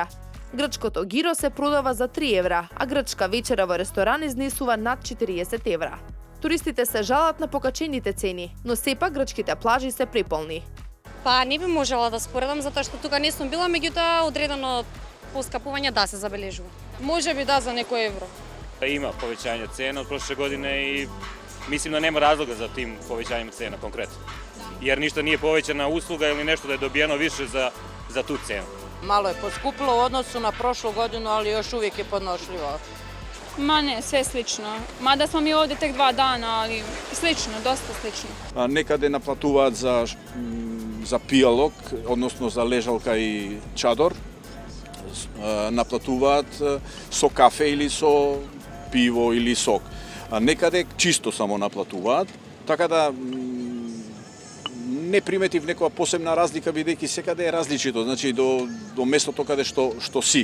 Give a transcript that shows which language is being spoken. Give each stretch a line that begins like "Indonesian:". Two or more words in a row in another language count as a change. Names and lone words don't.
Macedonian: Грчкото гиро се продава за 3 евра, а грчка вечера во ресторан изнесува над 40 евра. Туристите се жалат на покачените цени, но сепак грчките плажи се преполни. Па не би можела да споредам затоа што тука не сум била, меѓутоа одредено поскапување да се забележува. Може би да, за некој евро.
Serbian: Има povećanje cena od prošle godine i mislim da nema razloga za tim povećanjem cena konkretno. Jer ništa nije povećana usluga ili nešto da je dobijeno više za tu cenu. Malo je poskupilo u odnosu na prošlu godinu, ali još uvijek je podnošljivo. Ma ne, sve slično. Mada smo mi ovdje tek 2 dana, ali slično, dosta slično.
Macedonian: Некаде наплатуваат за пијалок, односно за лежалка и чадор. Наплатуваат со кафе или со пиво или сок. А некаде чисто само наплатуваат, така да не приметив некоја посебна разлика, бидејќи секаде е различито, значи до местото каде што си.